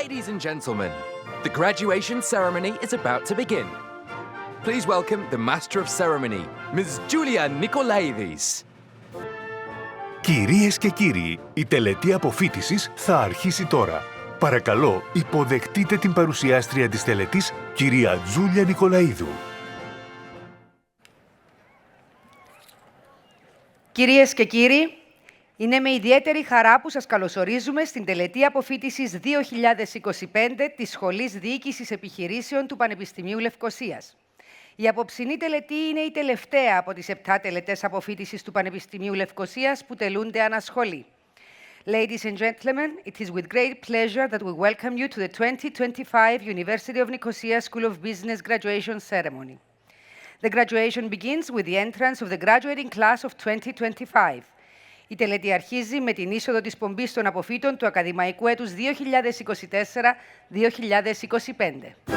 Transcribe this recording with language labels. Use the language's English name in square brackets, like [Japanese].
[English] and gentlemen, the graduation ceremony is about to begin. Please welcome the Master of Ceremony, Ms. Julia Nikolaidis. [Greek] Κυρίες και κύριοι, η τελετή αποφοίτησης θα αρχίσει τώρα. Παρακαλώ, υποδεχτείτε την παρουσιάστρια της τελετής, κυρία Τζούλια Νικολαίδου. Κυρίες και κύριοι, είναι με ιδιαίτερη χαρά που σας καλωσορίζουμε στην τελετή αποφοίτησης 2025 της Σχολής Διοίκησης Επιχειρήσεων του Πανεπιστημίου Λευκωσίας. Η απόψινή τελετή είναι η τελευταία από τις 7 τελετές αποφοίτησης του Πανεπιστημίου Λευκωσίας που τελούνται ανασχολή. [English] Ladies and gentlemen, it is with great pleasure that we welcome you to the 2025 University of Nicosia School of Business graduation ceremony. The graduation begins with the entrance of the graduating class of 2025. [Greek] Η τελετή αρχίζει με την είσοδο της πομπής των αποφύτων του ακαδημαϊκού έτους 2024-2025.